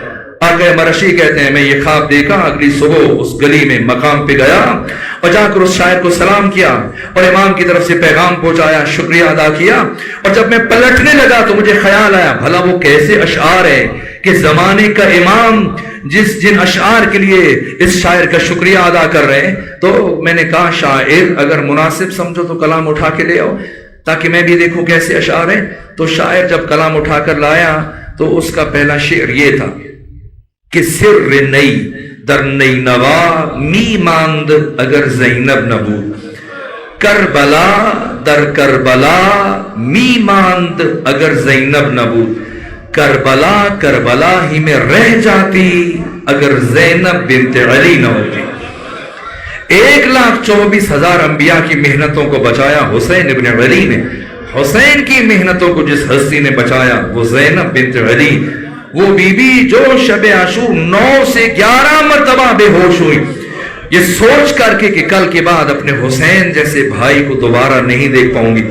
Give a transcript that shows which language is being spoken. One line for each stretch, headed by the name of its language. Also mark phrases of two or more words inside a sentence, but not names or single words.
Urdu: آقا مرشی کہتے ہیں میں یہ خواب دیکھا، اگلی صبح اس گلی میں مقام پہ گیا اور جا کر اس شاعر کو سلام کیا اور امام کی طرف سے پیغام پہنچایا، شکریہ ادا کیا، اور جب میں پلٹنے لگا تو مجھے خیال آیا بھلا وہ کیسے اشعار ہے کہ زمانے کا امام جن اشعار کے لیے اس شاعر کا شکریہ ادا کر رہے ہیں۔ تو میں نے کہا شاعر اگر مناسب سمجھو تو کلام اٹھا کے لے آؤ تاکہ میں بھی دیکھوں کیسے اشعار ہیں۔ تو شاعر جب کلام اٹھا کر لایا تو اس کا پہلا شعر یہ تھا کہ
Persian: سر نئی در نئی نوا می ماند اگر زینب نبود، کربلا در کربلا می ماند اگر زینب نبود،
Urdu: کربلا کربلا ہی میں رہ جاتی اگر زینب بنت علی نہ ہوتی۔ 1,24,000 انبیاء کی محنتوں کو بچایا حسین ابن علی نے۔ حسین کی محنتوں کو جس ہستی نے بچایا وہ زینب بنت علی، وہ بی بی جو شب عاشور 9 سے 11 مرتبہ بے ہوش ہوئی، یہ سوچ کر کے کہ کل کے بعد اپنے حسین جیسے بھائی کو دوبارہ نہیں دیکھ پاؤں گی۔